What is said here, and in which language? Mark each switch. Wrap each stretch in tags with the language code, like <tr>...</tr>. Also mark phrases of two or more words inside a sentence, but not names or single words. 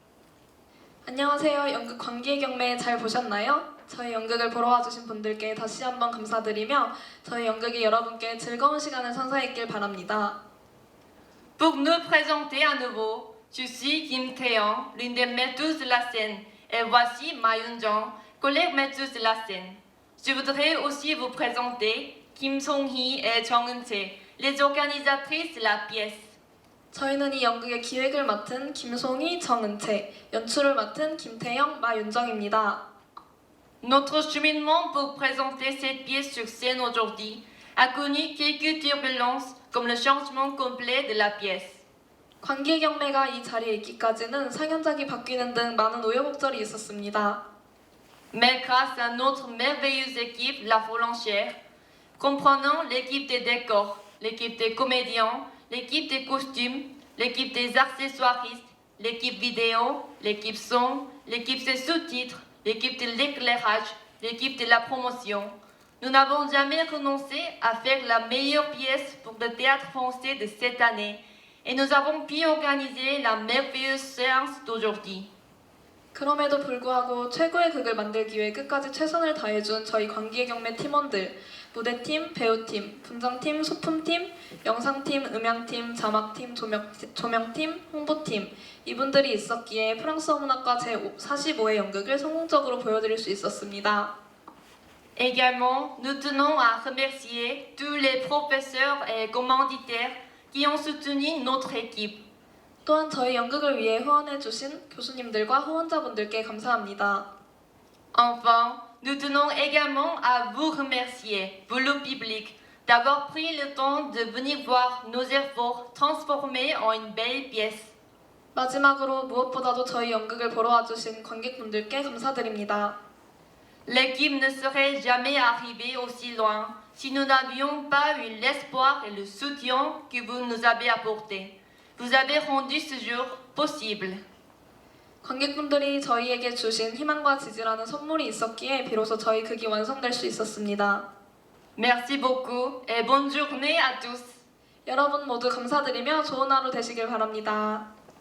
<ko>안녕하세요. 연극 관객 경매 잘 보셨나요? 저희 연극을 보러 와주신 분들께 다시 한번 감사드리며 저희 연극이 여러분께 즐거운 시간을 선사했길 바랍니다.</ko> <fr>Pour nous présenter à nouveau, je suis Kim Tae-young, l'une des maîtresses de la scène, et voici Ma Yoon-jung, collègue maîtresse de la scène. Je voudrais aussi vous présenter Kim Song-hee et Jung Eun-chae, les organisatrices de la pièce.</fr> <ko>저희는 이 연극의 기획을 맡은 김송희, 정은채, 연출을 맡은 김태영, 마윤정입니다.</ko> <fr>Notre cheminement pour présenter cette pièce sur scène aujourd'hui a connu quelques turbulences comme le changement complet de la pièce.</fr> <ko>관객 경매가 이 자리에 있기까지는 상연작이 바뀌는 등 많은 우여곡절이 있었습니다.</ko> <fr>Mais grâce à notre merveilleuse équipe, La Folle en chair, comprenant l'équipe des décors, l'équipe des comédiens, l'équipe des costumes, l'équipe des accessoiristes, l'équipe vidéo, l'équipe son, l'équipe des sous-titres, l'équipe de l'éclairage, l'équipe de la promotion, nous n'avons jamais renoncé à faire la meilleure pièce pour le théâtre français de cette année et nous avons pu organiser la merveilleuse séance d'aujourd'hui.</fr> <ko>그럼에도 불구하고 최고의 극을 만들기 위해 끝까지 최선을 다해준 저희 관객 경매 팀원들, 무대팀, 배우팀, 분장팀, 소품팀, 영상팀, 음향팀, 자막팀, 조명팀, 홍보팀 이분들이 있었기에 프랑스어 문학과 제45회 연극을 성공적으로 보여드릴 수 있었습니다.</ko> <fr>Également, nous tenons à remercier tous les professeurs et commanditaires qui ont soutenu notre équipe.</fr> <ko>또한 저희 연극을 위해 후원해주신 교수님들과 후원자분들께 감사합니다.</ko> <fr>Enfin, nous tenons également à vous remercier, vous le public, d'avoir pris le temps de venir voir nos efforts transformés en une belle pièce.</fr> <ko>마지막으로 무엇보다도 저희 연극을 보러 와주신 관객분들께 감사드립니다.</ko> <fr>L'équipe ne serait jamais arrivée aussi loin si nous n'avions pas eu l'espoir et le soutien que vous nous avez apporté. Vous avez rendu ce jour possible.</fr> <ko>관객분들이 저희에게 주신 희망과 지지라는 선물이 있었기에 비로소 저희 극이 완성될 수 있었습니다.</ko> <fr>Merci beaucoup et bonne journée à tous.</fr> <ko>여러분 모두 감사드리며 좋은 하루 되시길 바랍니다.</ko>